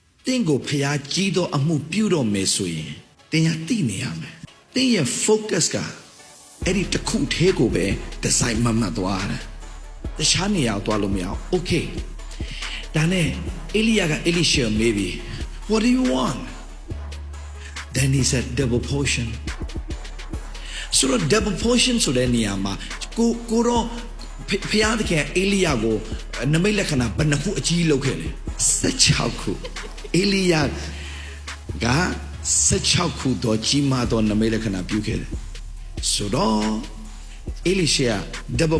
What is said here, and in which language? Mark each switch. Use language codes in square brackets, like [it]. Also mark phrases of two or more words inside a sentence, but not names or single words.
[my] တင်းကိုဖျားကြီးသောအမှုပြုတော့မယ်ဆိုရင်တင်းရတိနေရမယ်တင်းရဲ့ focus ကအဲ့ဒီတစ်ခုသေးကိုပဲ design မှတ်သွားတယ်တခြားနေရာသွားလို့မရအောင် okay ဒါနဲ့အေလိယကအေလိရှေ မေးပြီ [en] what do you want then he said double portion [my] ဆိုတော့ [en] double portion [my] ဆိုတဲ့နေရာမှာကိုတော့ဖျားသခင်အေလိယကိုနမိတ်လက္ခဏာဘယ်နှခုအကြီး လုပ်ခဲ့လဲ16ခုအေလိယက16ခုတော့ကြီးမားသောနမိတ်လက္ခဏာပြုခဲ့တယ်ဆိုတော့အေလိရှေက double